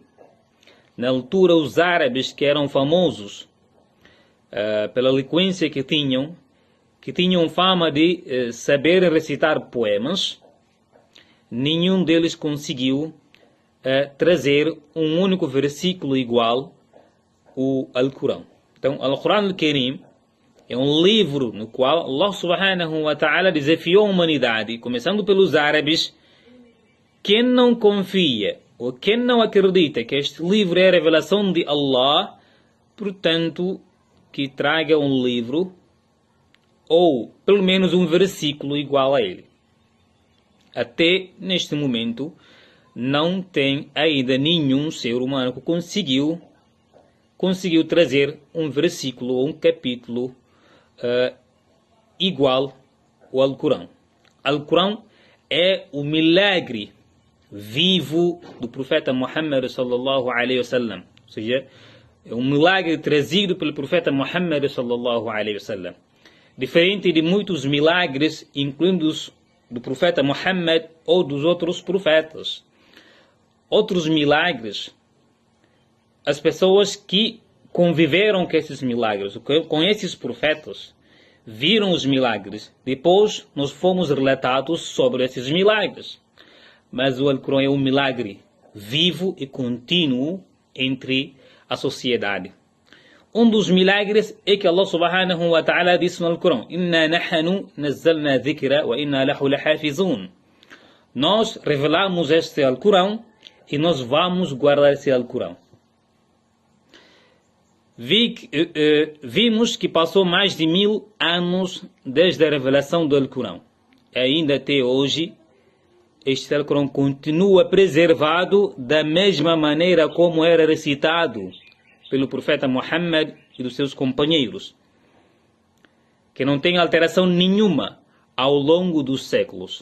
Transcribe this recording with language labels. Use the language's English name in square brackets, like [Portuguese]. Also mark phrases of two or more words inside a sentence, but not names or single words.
[Portuguese] Na altura, os árabes, que eram famosos pela eloquência que tinham fama de saber recitar poemas, nenhum deles conseguiu trazer um único versículo igual ao Alcorão. Então, o Alcorão al-Karim é um livro no qual Allah [Arabic] سبحانه وتعالى [Portuguese] desafiou a humanidade, começando pelos árabes. Quem não confia ou quem não acredita que este livro é a revelação de Allah, portanto, que traga um livro ou pelo menos um versículo igual a ele. Até neste momento, não tem ainda nenhum ser humano que conseguiu trazer um versículo ou um capítulo igual ao Alcorão. Alcorão é o milagre vivo do profeta Muhammad [Arabic] صلى الله عليه وسلم. [Portuguese] Ou seja, é um milagre trazido pelo profeta Muhammad [Arabic] صلى الله عليه وسلم. [Portuguese] Diferente de muitos milagres, incluindo os do profeta Muhammad ou dos outros profetas. Outros milagres, as pessoas que conviveram com esses milagres, com esses profetas, viram os milagres. Depois nós fomos relatados sobre esses milagres. Mas o Alcorão é um milagre vivo e contínuo entre a sociedade. Um dos milagres é que Allah [Arabic] سبحانه وتعالى [Portuguese] disse no Alcorão: [Arabic] إنا نحن نزلنا الذكر وإنا له لحافظون. [Portuguese] Nós revelamos este Alcorão e nós vamos guardar esse Alcorão. Vimos que passou mais de 1000 anos desde a revelação do Alcorão. Ainda até hoje, este Alcorão continua preservado da mesma maneira como era recitado pelo profeta Muhammad e dos seus companheiros, que não tem alteração nenhuma ao longo dos séculos.